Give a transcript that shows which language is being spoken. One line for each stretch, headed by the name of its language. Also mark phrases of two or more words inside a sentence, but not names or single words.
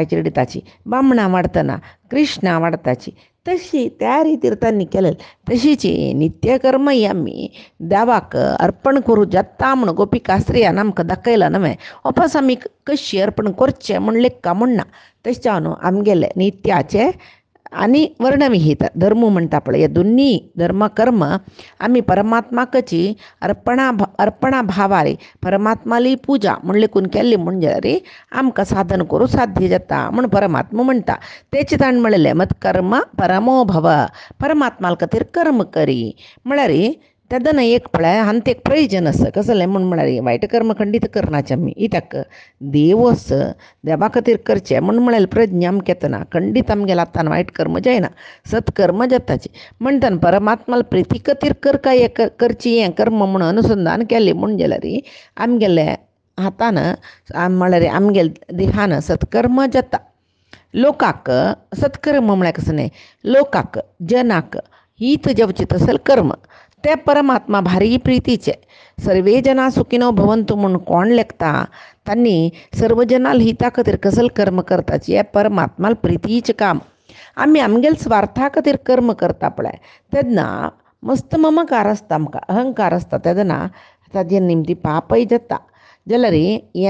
Konkani: चिरडिताची बामणां वाडतना कृष्णा वाडताची तशी त्या रितीर तांणी केलेली तशीची नित्य कर्म ही आमी देवाक अर्पण करूं जत्ता म्हूण गोपिका स्त्रियान आमकां दाखयला न्हय वापस आमी कशी अर्पण करचें म्हण लेखा म्हणना तशें जावन आमगेले नित्याचे आनी वर्णविहित धर्म म्हणटा पळय हे दोन्ही धर्म कर्म आमी परमात्माकची अर्पणा भावारी परमात्माली पूजा म्हण लेखून केल्ली म्हणजे रे आमकां साधन करूं साध्य जाता म्हण परमात्मा म्हणटा तेचे ताणें म्हणलें
Sanskrit: मत कर्म परमो भव
Konkani: परमात्माल खातीर कर्म करी म्हळ्यार तेदन एक पळय हांत एक प्रयोजन आसा कसलें म्हळ्यार वायट कर्म खंडीत करनाचें आमी कित्याक देवच देवा खातीर करचें म्हळ्यार प्रज्ञा आमकां येतना खंडीत आमगेलें आतां वायट कर्म जायना सत्कर्म जाताची म्हणटना परमात्माल प्रिती खातीर करका हें करची हें कर्म म्हूण अनुसंधान केलें म्हणजे रे आमगेले हातान म्हळ्यार आमगेले देहान सत्कर्म जाता लोकाक सत्कर्म म्हळ्यार कसं न्ही लोकाक जनाक हित जेवचें तसलें कर्म ते परमात्मा भारी प्रितीचे
Sanskrit: सर्वे जना सुखिनो भवंतु
Konkani: म्हूण कोण लेखता तांणी सर्व जनाल हिता खातीर कसलें कर्म करताची हें परमात्माल प्रितीचें काम आमी आमगेल स्वार्था खातीर कर्म करता पळय तेन्ना मस्त ममकार आसता आमकां अहंकार आसता तेन्ना ताजे निमती पापय जाता जाल्यार हें